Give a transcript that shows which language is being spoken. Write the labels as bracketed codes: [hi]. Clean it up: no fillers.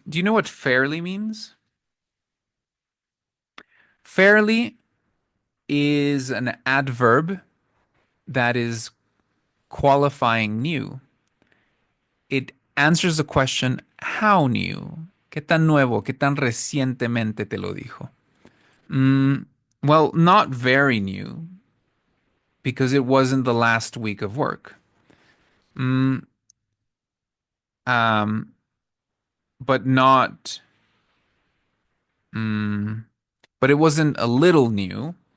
[en] Do you know what fairly means? Fairly is an adverb that is qualifying new. It answers the question, how new? [es] ¿Qué tan nuevo? ¿Qué tan recientemente te lo dijo? [en] Well, not very new, because it wasn't the last week of work. Um, but not, but it wasn't a little new.